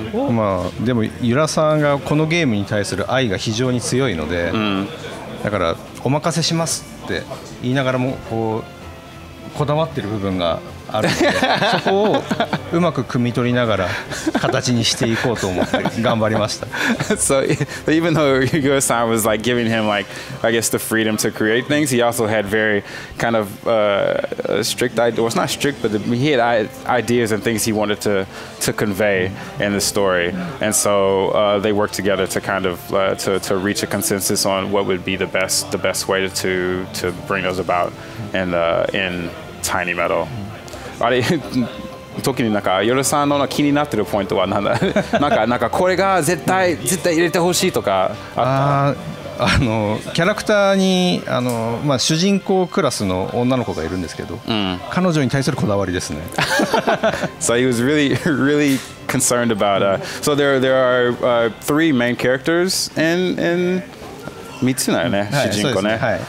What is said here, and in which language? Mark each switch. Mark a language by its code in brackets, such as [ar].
[ja] まあでもユラさんがこのゲームに対する愛が非常に強いので、だからお任せしますって言いながらもこうこだわってる部分があるので、そこをうまく汲み取りながら形にしていこうと思って頑張りました。 [en] So even though Yura-san was like giving him like I guess the freedom to create things, he also had very kind of strict ideas. Well, it's not strict, but he had ideas and things he wanted to convey in the story, and so they worked together to kind of to reach a consensus on what would be the best way to bring those about in Tiny Metal. [ja] あれ時になんかヨルさんの気になってるポイントはなんだなんかこれが絶対入れてほしいとかあった？キャラクターにまあ、主人公クラスの女の子がいるんですけど、彼女に対するこだわりですね。 [en] So he was really concerned about so there are 3 main characters in [ja] 3つだよね、主人公ね。